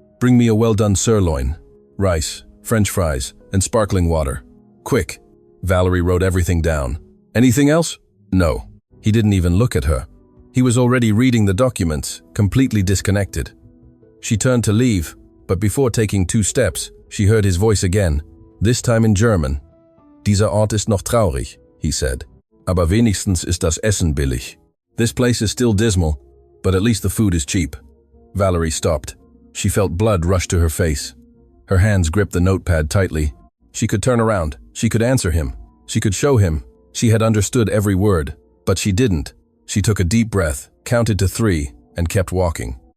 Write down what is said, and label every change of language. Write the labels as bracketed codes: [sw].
[en] "Bring me a well-done sirloin, rice, French fries, and sparkling water. Quick." Valerie wrote everything down. "Anything else?" "No." He didn't even look at her. He was already reading the documents, completely disconnected. She turned to leave, but before taking 2 steps, she heard his voice again, this time in German. [de] "Dieser Ort ist noch traurig," [en] he said. [de] "Aber wenigstens ist das Essen billig." [en] This place is still dismal, but at least the food is cheap. Valerie stopped. She felt blood rush to her face. Her hands gripped the notepad tightly. She could turn around. She could answer him. She could show him. She had understood every word, but she didn't. She took a deep breath, counted to 3, and kept walking.